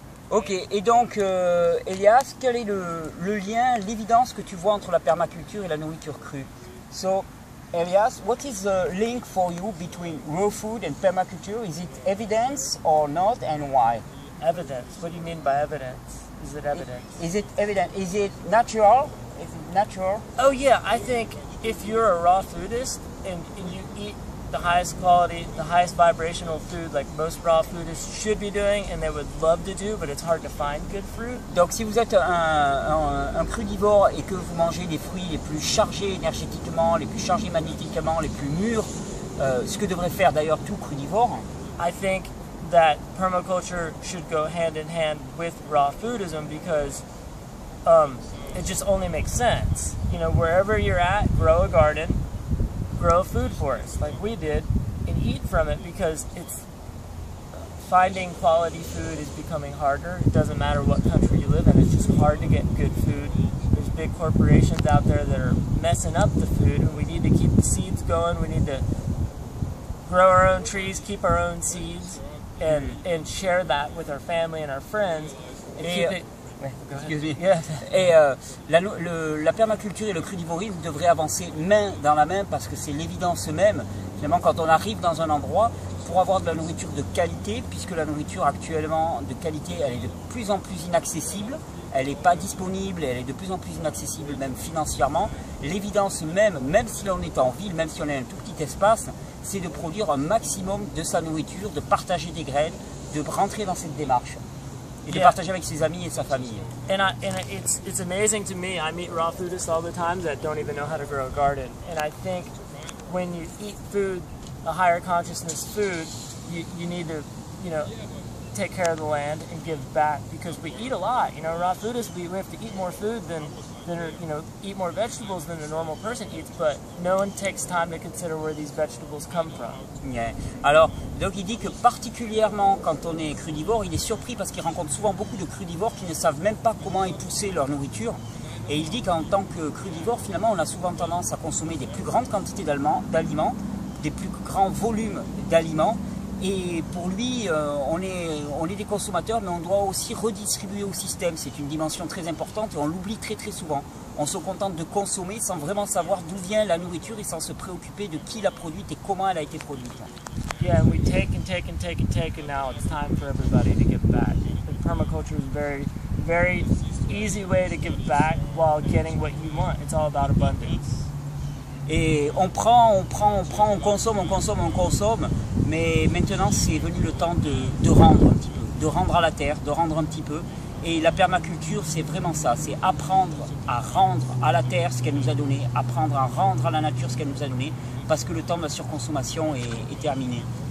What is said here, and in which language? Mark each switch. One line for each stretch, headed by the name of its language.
French: Ok, et donc Elias, quel est le lien, l'évidence que tu vois entre la permaculture et la nourriture crue?
English: So, Elias, what is the link for you between raw food and permaculture? Is it evidence or not, and why? Evidence? What do you mean by evidence? Is it evidence? Is it evident? Is it natural? Is it natural? Oh yeah, I think if you're a raw foodist and you eat the highest quality, the highest vibrational food like most raw foodists should be doing and they would love to do, but it's hard to find good fruit.
French: Donc si vous êtes un crudivore et que vous mangez des fruits les plus chargés énergétiquement, les plus chargés magnétiquement, les plus mûrs, ce que devrait faire d'ailleurs tout crudivore,
English: I think that permaculture should go hand in hand with raw foodism because it just only makes sense. You know, wherever you're at, grow a garden, grow a food forest like we did, and eat from it because it's finding quality food is becoming harder. It doesn't matter what country you live in, it's just hard to get good food. There's big corporations out there that are messing up the food, and we need to keep the seeds going. We need to grow our own trees, keep our own seeds, and share that with our family and our friends, and keep it. Yeah.
French: Et la permaculture et le crudivorisme devraient avancer main dans la main parce que c'est l'évidence même Finalement, quand on arrive dans un endroit, pour avoir de la nourriture de qualité, puisque la nourriture actuellement de qualité, elle est de plus en plus inaccessible, elle n'est pas disponible, elle est de plus en plus inaccessible même financièrement. L'évidence même si l'on est en ville, même si on a un tout petit espace, c'est de produire un maximum de sa nourriture, de partager des graines, de rentrer dans cette démarche et de partager avec ses amis et sa famille.
English: It's amazing to me. I meet raw foodists all the time that don't even know how to grow a garden. And I think when you eat food, a higher consciousness food, you need to, take care of the land and give back, because we eat a lot. Raw foodists, we have to eat more food than eat more vegetables than a normal person eats, but no one takes time to consider where these vegetables come from. Yeah.
French: Alors, donc il dit que particulièrement quand on est crudivore, il est surpris parce qu'il rencontre souvent beaucoup de crudivores qui ne savent même pas comment épousser leur nourriture. Et il dit qu'en tant que crudivore, finalement, on a souvent tendance à consommer des plus grandes quantités d'aliments, des plus grands volumes d'aliments. Et pour lui, on est des consommateurs, mais on doit aussi redistribuer au système. C'est une dimension très importante et on l'oublie très souvent. On se contente de consommer sans vraiment savoir d'où vient la nourriture et sans se préoccuper de qui l'a produite et comment elle a été produite.
English: Yeah, and we take and take and take and take, and now it's time for everybody to give back. And permaculture is a very easy way to give back while getting what you want. It's all about abundance.
French: Et on prend, on consomme, mais maintenant c'est venu le temps de rendre un petit peu, de rendre à la terre, de rendre un petit peu. Et la permaculture, c'est vraiment ça, c'est apprendre à rendre à la terre ce qu'elle nous a donné, apprendre à rendre à la nature ce qu'elle nous a donné, parce que le temps de la surconsommation est terminé.